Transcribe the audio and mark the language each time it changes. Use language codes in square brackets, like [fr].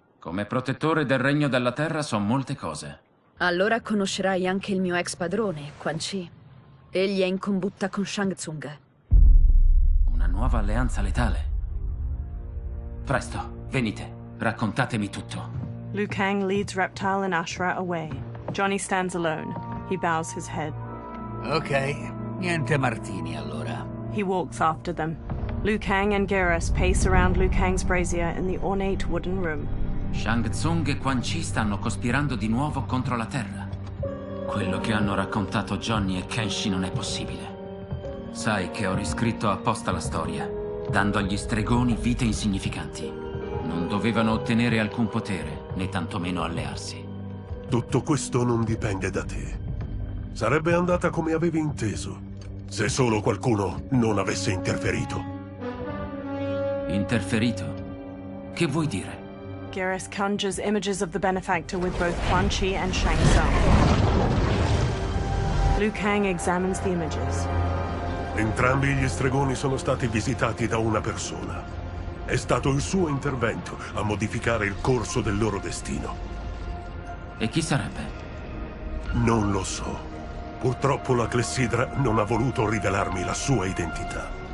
[it] Come protettore del Regno della Terra so molte cose. Allora conoscerai anche il mio ex padrone, Quan Chi. Egli è in combutta con Shang Tsung. Una nuova alleanza letale. Presto, venite, raccontatemi tutto. [en] Liu Kang leads Reptile and Ashra away. Johnny stands alone. He bows his head. [it] Ok, niente martini allora. [en] He walks after them. Liu Kang and Geras pace around Liu Kang's brazier in the ornate wooden room. [it] Shang Tsung e Quan Chi stanno cospirando di nuovo contro la Terra. Quello che hanno raccontato Johnny e Kenshi non è possibile. Sai che ho riscritto apposta la storia, dando agli stregoni vite insignificanti. Non dovevano ottenere alcun potere, né tantomeno allearsi. Tutto questo non dipende da te. Sarebbe andata come avevi inteso, se solo qualcuno non avesse interferito. Interferito? Che vuoi dire? [en] Geras conjures images of the benefactor with both Quan Chi and Shang Tsung. Liu Kang examines the images. [it] Entrambi gli stregoni sono stati visitati da una persona. È stato il suo intervento a modificare il corso del loro destino. E chi sarebbe? Non lo so. Purtroppo la clessidra non ha voluto rivelarmi la sua identità.